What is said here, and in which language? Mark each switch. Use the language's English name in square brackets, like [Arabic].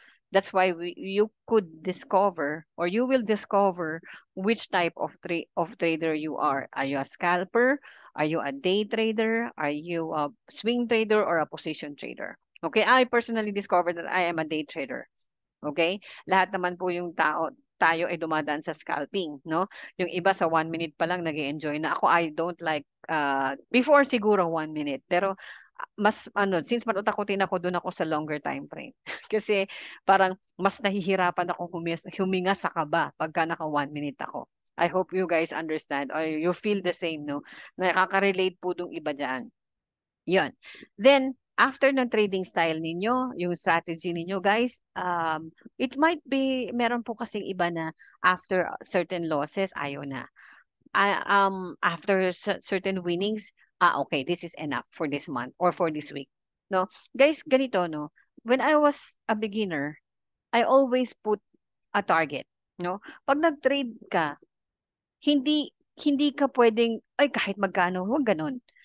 [English] That's why you could discover or you will discover which type of trader you are. Are you a scalper? Are you a day trader? Are you a swing trader or a position trader? Okay, I personally discovered that I am a day trader. Okay? [Filipino] Lahat naman po yung tayo ay dumadaan sa scalping, no? Yung iba sa 1 minute pa lang nag-enjoy na. Ako, [English] I don't like, [Filipino] before siguro 1 minute. Pero mas since matatakotin ako, doon ako sa longer time frame. Kasi parang mas nahihirapan ako huminga sa kaba pagka naka 1 minute ako. [English] I hope you guys understand or you feel the same, no? [Filipino] Nakaka-relate po dong iba dyan. Yun. Then, after ng trading style ninyo, yung strategy ninyo, guys, it might be, meron po kasing iba na [English] after certain losses, [Filipino] ayaw na. [English] After certain winnings, okay, this is enough for this month or for this week. No? Guys, ganito, no? When I was a beginner, I always put a target. No? [Filipino] Pag nag-trade ka, hindi ka pwedeng, ay kahit magkano, huwag ganun.